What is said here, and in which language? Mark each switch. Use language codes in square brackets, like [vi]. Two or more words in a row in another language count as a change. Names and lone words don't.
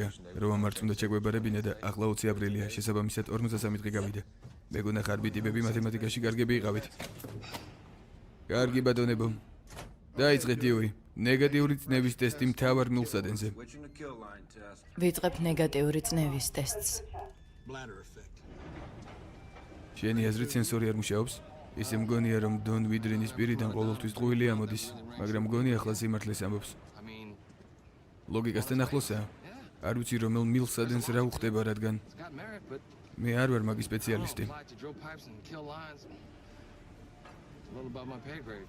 [ka] რომ ამარც უნდა ჩაგვებარებინა და ახლა 20 აპრილია, შესაბამისად 53 დღე გავიდა. მეგონა ხარ ბიტიბები მათემატიკაში კარგები იყავით. კარგი ბატონებო. დაიწყეთ დიუი. ნეგატიური წნევის ტესტი მთავარ მილსადენზე. [en] Switching to kill line test. [ka] ვიწყებთ ნეგატიური წნევის ტესტს. [en] Bladder effect. [ka] შენი აზრით სენსორი არ მუშაობს? ისე მგონია, რომ დონ ვიდრინის პირიდან ყოველთვის ტყუილი ამოდის, მაგრამ მგონი ახლა სიმართლეს ამბობს. [en] I mean, [ka] ლოგიკასთან ახლოსაა. არ ვიცი რომელ მილსადენს რა უხდება, რადგან [en] it's got merit, but [ka] მე არ ვარ მაგის სპეციალისტი. [en] apply to drill pipes and kill lines. It's a little above my pay grade.